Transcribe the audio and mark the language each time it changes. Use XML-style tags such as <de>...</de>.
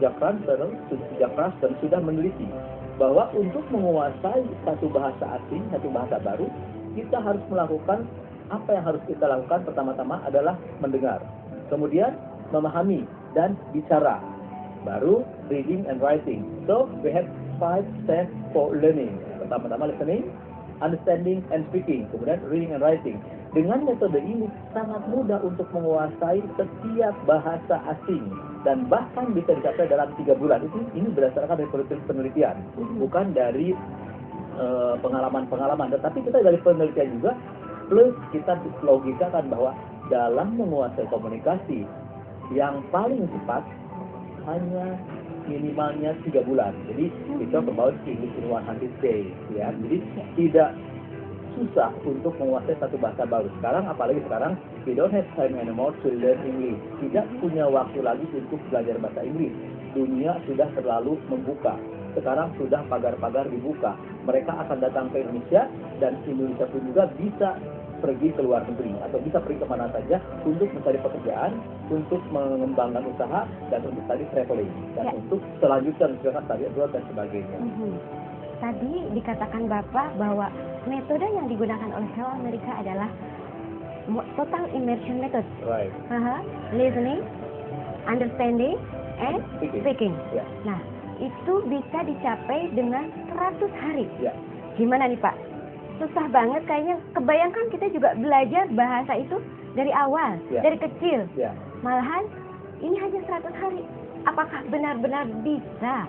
<id>Jack Ransdell sudah meneliti bahwa untuk menguasai satu bahasa asing, satu bahasa baru, kita harus melakukan apa yang harus kita lakukan. Pertama-tama adalah mendengar, kemudian memahami dan bicara, baru</id> <en>reading and writing. So we have 5 steps for learning.</en> <id>Pertama-tama</id> <en>listening, understanding and speaking,</en> <id>kemudian</id> <en>reading and writing.</en> <id>dengan metode ini sangat mudah untuk menguasai setiap bahasa asing dan bahkan bisa dicapai dalam 3 bulan. Ini berdasarkan dari penelitian, bukan dari pengalaman-pengalaman, tetapi kita dari penelitian juga, plus kita logikakan bahwa dalam menguasai komunikasi yang paling cepat hanya minimalnya 3 bulan.</id> <en>Jadi we talk about English in 100 days, ya.</en> <id>Jadi tidak susah untuk menguasai satu bahasa baru. Sekarang, apalagi sekarang,</id> <en>we don't have time anymore to learn English.</en> <id>Tidak punya waktu lagi untuk belajar bahasa Inggris. Dunia sudah terlalu membuka. Sekarang sudah pagar-pagar dibuka. Mereka akan datang ke Indonesia, dan Indonesia pun juga bisa pergi ke luar negeri atau bisa pergi kemana saja untuk mencari pekerjaan, untuk mengembangkan usaha, dan untuk tadi traveling, dan untuk selanjutnya misalkan tadi abroad dan sebagainya. Tadi dikatakan Bapak bahwa metode yang digunakan oleh Hello America adalah</id> <en>total immersion method. Right. Listening, understanding, and speaking. Yeah.</en> <id>Nah, itu bisa dicapai dengan 100 hari.</id> <en>Yeah.</en> <id>Gimana nih Pak? Susah banget kayaknya. Kebayangkan kita juga belajar bahasa itu dari awal, dari kecil. Malahan ini hanya 100 hari. Apakah benar-benar bisa?</id>